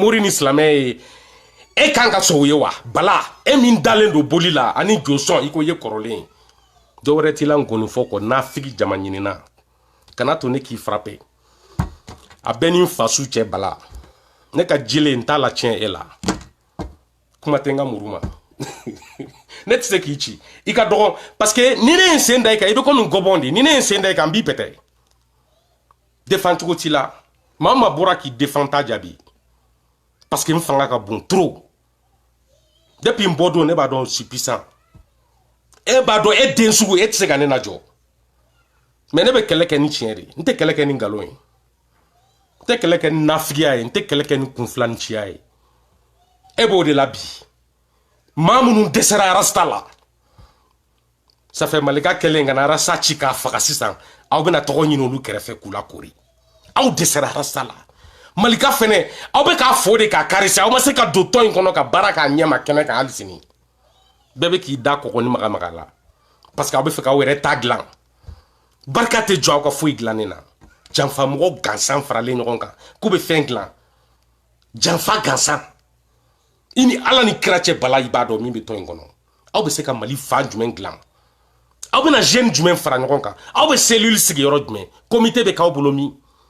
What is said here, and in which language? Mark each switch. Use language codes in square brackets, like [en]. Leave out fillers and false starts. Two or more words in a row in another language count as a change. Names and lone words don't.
[bm] mori ni silamɛ ye e kan ka sɔn o ye wa Bala e min dalen don boli la ani jɔsɔn i ko i ye kɔrɔlen ye dɔwɛrɛ t'i la nkonifɔ kɔ nafigi jama ɲinina kana to ne k'i frappé a bɛɛ ni n fasu cɛ Bala ne ka jele n t'a la tiɲɛ e la kuma tɛ n ka muru ma ne tɛ se k'i ci i ka dɔgɔ [fr] parce que [bm] ni ne ye n sen da i kan i bɛ komi gɔbɔn de ni ne ye n sen da i kan n b'i pɛtɛ défend cogo t'i la maa o maa bɔra k'i défend t'a jaabi [fr] parce que [bm] n fanga ka bon [fr] trop depuis [bm] n bɔ don ne b'a dɔn [fr] je suis puissant [bm] e b'a dɔn e den sugu e tɛ se ka ne lajɔ mais ne bɛ kɛlɛ kɛ ni tiɲɛ de n tɛ kɛlɛ kɛ ni nkalon ye n tɛ kɛlɛ kɛ ni nafigiya ye n tɛ kɛlɛ kɛ ni kunfilanciya ye e b'o de la bi maa minnu dɛsɛra rasta la [fr] ça fait [bm] Malika kɛlen ka na rasta ci k'a faga sisan aw bɛna tɔgɔ ɲini olu kɛrɛfɛ k'u lakori aw dɛsɛra rasta la Malika fɛnɛ aw bɛ k'a fo de k'a karisi aw ma se ka don tɔn in kɔnɔ ka baara k'a ɲɛma kɛnɛ kan hali sini bɛɛ bɛ k'i da kɔgɔ ni maga la [fr] parce que [bm] aw bɛ fɛ k'aw yɛrɛ ta dilan barika tɛ jɔ aw ka foyi dilanni na janfa mɔgɔ gansan faralen ɲɔgɔn kan k'u bɛ fɛn dilan janfa gansan i ni Ala ni kira cɛ Bala i b'a dɔn min bɛ tɔn in kɔnɔ aw bɛ se ka Mali fan jumɛn dilan aw bɛna jeune jumɛn fara ɲɔgɔn kan aw bɛ cellule sigiyɔrɔ jumɛn comité bɛ k'aw bolo min